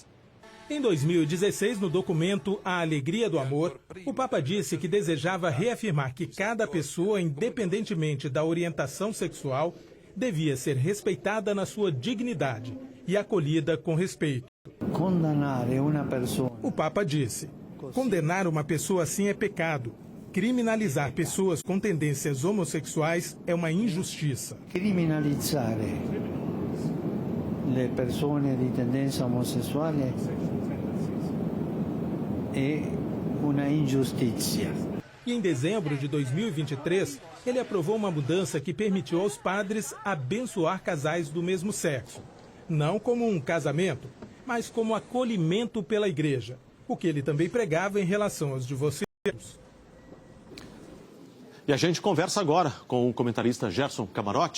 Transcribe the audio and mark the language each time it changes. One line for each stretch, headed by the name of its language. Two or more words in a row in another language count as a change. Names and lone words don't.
Portuguese: Em 2016, no documento A Alegria do Amor, o Papa disse que desejava reafirmar que cada pessoa, independentemente da orientação sexual, devia ser respeitada na sua dignidade e acolhida com respeito. O Papa disse: condenar uma pessoa assim é pecado. Criminalizar pessoas com tendências homossexuais é uma injustiça.
Italian: Criminalizar le persone di tendenza omosessuale è una ingiustizia.
Portuguese: E em dezembro de 2023, ele aprovou uma mudança que permitiu aos padres abençoar casais do mesmo sexo. Não como um casamento, mas como acolhimento pela igreja, o que ele também pregava em relação aos divorciados. E a gente conversa agora com o comentarista Gerson Camarote.